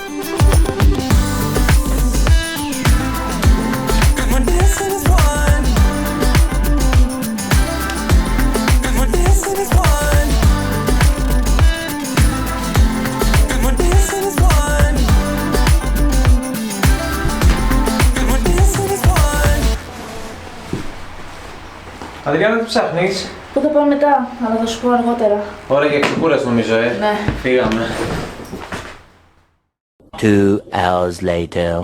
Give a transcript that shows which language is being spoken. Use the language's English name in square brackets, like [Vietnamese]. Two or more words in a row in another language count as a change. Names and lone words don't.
[English] Cause we're dancing as one. Cause we're dancing as one. Cause we're dancing as one. Cause we're dancing as one. [Greek] Αδριάννα, τι ψάχνεις? Πού θα πάω μετά, αλλά θα σου πω αργότερα. Ωραία για ξεκούραση νομίζω, Ναι. Φύγαμε. [English] 2 hours later.